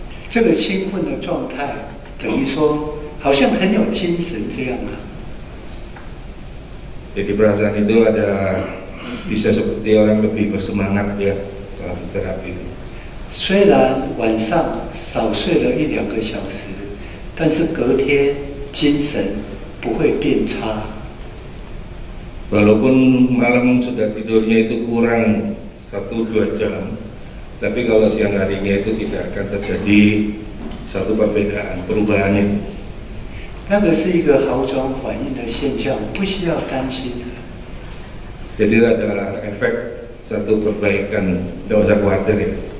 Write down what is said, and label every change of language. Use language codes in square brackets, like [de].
[zh] 这个兴奋的状态等于说好像很有精神这样 [id] Jadi perasaan itu ada bisa seperti orang lebih bersemangat ya dalam terapi. [zh] 虽然晚上少睡了1-2个小时，但是隔天精神不会变差。 [id] Walaupun malam sudah tidurnya itu kurang 1-2 jam, tapi kalau siang harinya itu tidak akan terjadi satu perbedaan, perubahannya. [zh] 那个是一个好转反应的现象，不需要担心的。 [id] Jadi itu adalah efek satu perbaikan, tidak usah khawatir ya.